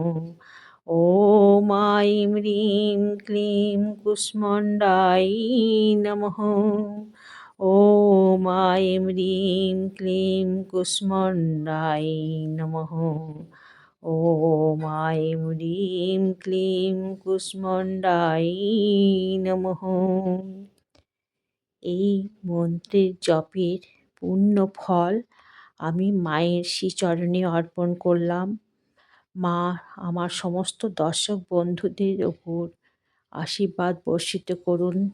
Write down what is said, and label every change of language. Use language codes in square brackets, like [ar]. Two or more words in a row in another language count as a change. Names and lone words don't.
[sa] ॐ ऐं ह्रीं क्लीं कुष्माण्डायै नमः। ॐ ऐं ह्रीं क्लीं कुष्माण्डायै नमः। ॐ ऐं ह्रीं क्लीं কুষ্মাণ্ডায় নমঃ। [bn] এই মন্ত্রের জপের পূর্ণ ফল আমি মায়ের শ্রীচরণে অর্পণ করলাম। মা আমার সমস্ত দর্শক বন্ধুদের ওপর আশীর্বাদ বর্ষিত করুন।